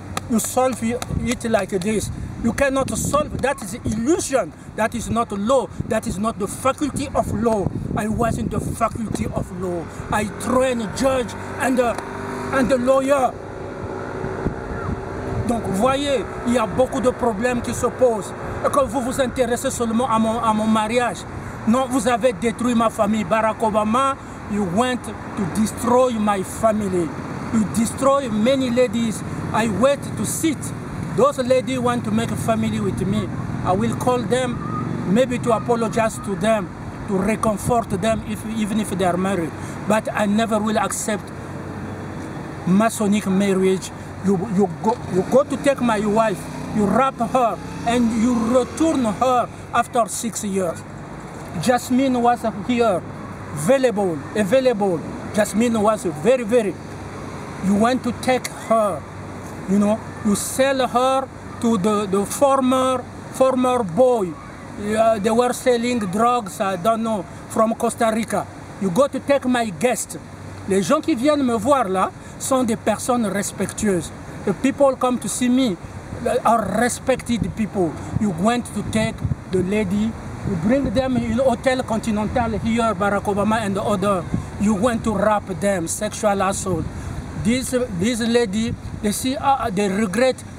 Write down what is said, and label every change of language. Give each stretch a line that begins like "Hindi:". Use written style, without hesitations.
English: You solve it like this. You cannot solve, that is illusion. That is not law. That is not the faculty of law. I was in the faculty of law. I train judge and the lawyer.
French: Donc, vous voyez, il y a beaucoup de problèmes qui se posent. Et quand vous vous intéressez seulement à mon mariage, non, vous avez détruit ma famille.
English: Barack Obama, you went to destroy my family. You destroy many ladies. I wait to sit. Those ladies want to make a family with me. I will call them, maybe to apologize to them, to reconfort them, even if they are married. But I never will accept Masonic marriage. You go to take my wife, you wrap her, and you return her after 6 years. Jasmine was here, available. Jasmine was very. You want to take her, you know, you sell her to the former boy. They were selling drugs, I don't know, from Costa Rica. You go to take my guest.
French: Les gens qui viennent me voir là sont des personnes respectueuses.
English: The people come to see me are respected people. You went to take the lady, you bring them in Hotel Continental here, Barack Obama and the other. You went to rape them, sexual assault. This lady, they see, they regret.